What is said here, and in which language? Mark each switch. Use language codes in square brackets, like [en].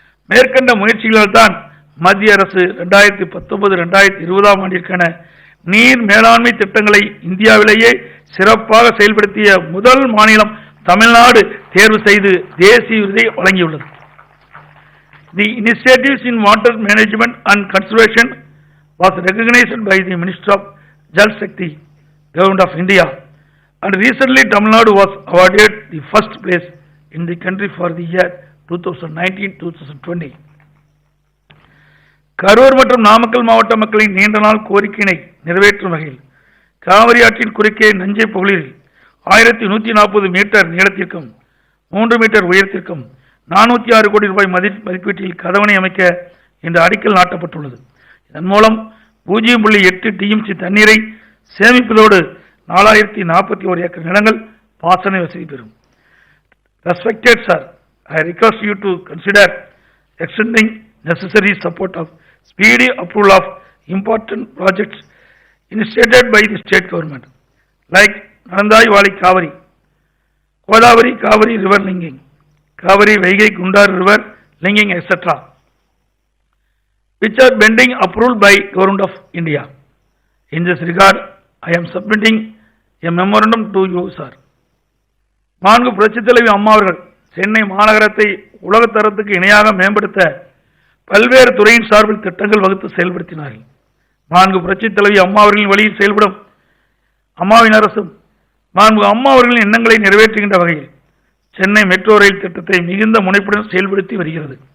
[ta] மேற்கண்ட முயற்சிகளால் தான் மத்திய அரசு 2019-2020 ஆண்டிற்கான நீர் மேலாண்மை திட்டங்களை இந்தியாவிலேயே சிறப்பாக செயல்படுத்திய முதல் மாநிலம் தமிழ்நாடு தேர்வு செய்து தேசிய விருதை வழங்கியுள்ளது. [en] The initiatives in water management and conservation was recognized by the Minister of Jal Shakti, Government of India, and recently Tamil Nadu was awarded the first place in the country for the year 2019-2020. [ta] Karur மற்றும் நாமக்கல் மாவட்ட மக்களின் நீண்ட நாள் கோரிக்கையினை நிறைவேற்றும் வகையில் காவிரி ஆற்றின் குறுக்கே நஞ்சை பகுதியில் 1140 மீட்டர் நீளத்திற்கும் 3 மீட்டர் உயரத்திற்கும் 406 கோடி ரூபாய் மதிப்பீட்டில் கதவணை அமைக்க இன்று அடிக்கல் நாட்டப்பட்டுள்ளது. இதன் மூலம் 0.8 TMC தண்ணீரை சேமிப்பதோடு 4041 ஏக்கர் நிலங்கள் பாசன வசதி பெறும். [en] Respected sir, I request you to consider extending necessary support of speedy approval of important projects initiated by the state government like Narandai Valley Kaveri, Godavari Kaveri river linking, Kaveri Vaigai Gundar river linking, etc., which are pending approval by Government of India. In this regard, I am submitting a memorandum to you, sir. [ta] மாண்பு புரட்சித் தலைவி அம்மா அவர்கள் சென்னை மாநகரத்தை உலகத்தரத்துக்கு இணையாக மேம்படுத்த பல்வேறு துறையின் சார்பில் திட்டங்கள் வகுத்து செயல்படுத்தினார்கள். மாண்பு புரட்சித் தலைவி அம்மா அவர்களின் வழியில் செயல்படும் அம்மாவின் அரசும் மாண்பு அம்மா அவர்களின் எண்ணங்களை நிறைவேற்றுகின்ற வகையில் சென்னை மெட்ரோ ரயில் திட்டத்தை மிகுந்த முனைப்புடன் செயல்படுத்தி வருகிறது.